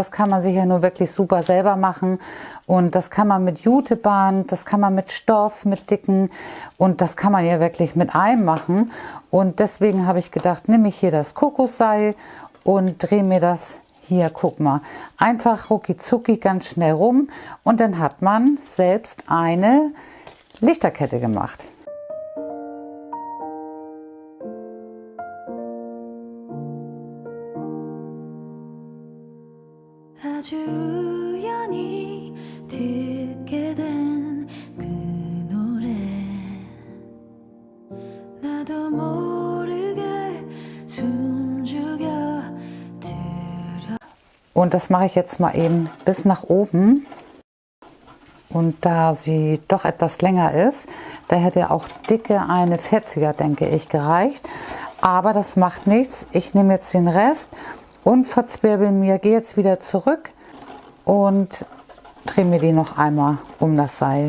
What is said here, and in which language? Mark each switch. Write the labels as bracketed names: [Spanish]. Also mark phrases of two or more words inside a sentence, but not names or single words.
[German] Das kann man sich ja nur wirklich super selber machen. Und das kann man mit Juteband, das kann man mit Stoff, mit dicken, und das kann man ja wirklich mit allem machen. Und deswegen habe ich gedacht, nehme ich hier das Kokosseil und drehe mir das hier, guck mal, einfach rucki zucki ganz schnell rum. Und dann hat man selbst eine Lichterkette gemacht. [Korean] 아주 우연히 듣게 된 그 노래 나도 모르게 숨죽여 들어. [German] Und das mache ich jetzt mal eben bis nach oben. Und da sie doch etwas länger ist, da hätte auch dicke eine 40er, denke ich, gereicht. Aber das macht nichts. Ich nehme jetzt den Rest und verzwirbel mir, gehe jetzt wieder zurück und drehe mir die noch einmal um das Seil.